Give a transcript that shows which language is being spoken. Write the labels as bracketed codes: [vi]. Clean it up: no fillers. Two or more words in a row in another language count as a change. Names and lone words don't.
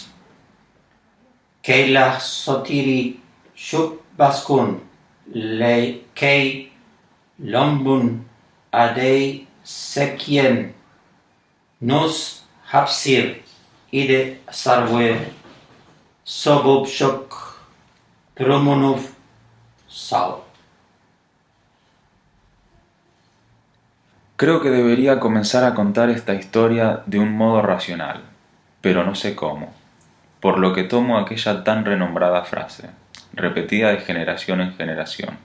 [es] Keilah Sotiri, Shuk Baskun, Le Kei, Lombun, Adei, Sekien, Nus, Hapsir, Ide Sarwe, Sobob Shok, Promonov, Sao. Creo que debería comenzar a contar esta historia de un modo racional, pero no sé cómo, por lo que tomo aquella tan renombrada frase, repetida de generación en generación.